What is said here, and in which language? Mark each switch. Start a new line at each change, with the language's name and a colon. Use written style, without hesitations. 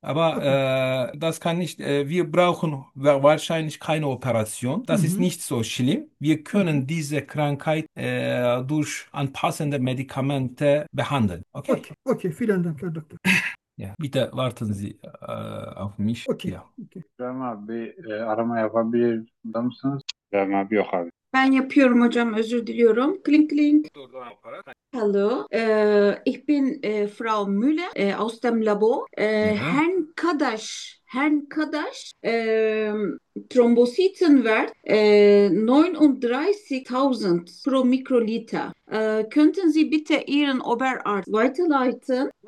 German: Aber das kann nicht, wir brauchen wahrscheinlich keine Operation. Das ist nicht so schlimm. Wir können diese Krankheit durch anpassende Medikamente behandeln. Okay? Okay, vielen Dank, Herr Doktor. Ja, bitte warten Sie auf mich. Okay, Ya. okay.
Turkish: Hocam abi arama yapabilir mısınız? Hocam abi yok abi. Ben yapıyorum hocam, özür diliyorum. Kling Durdu aparat. kling.
German: Hallo, ich bin Frau Müller, aus dem Labor. Ja. Herrn Kadaş, Thrombozytenwert 39.000 pro Mikroliter. Könnten Sie bitte Ihren Oberarzt weiterleiten?